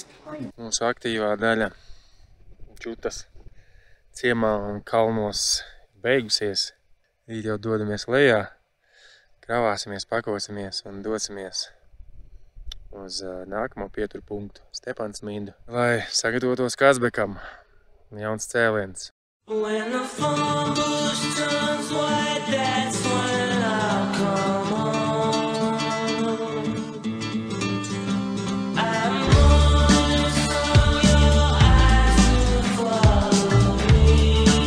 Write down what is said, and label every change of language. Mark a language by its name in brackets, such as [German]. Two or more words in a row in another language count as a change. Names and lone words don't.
[Latvian] Mūsu aktīvā daļa Džutas ciemā un kalnos beigusies. Rīt jau dodamies lejā, kravāsimies, pakosimies un dosimies uz nākamo pieturpunktu Stepansmindu, lai sagatavotos Kazbekam. Jauns cēliens. [English] When the phone bush turns white, that's when I'll come home. I'm running from your eyes to follow me.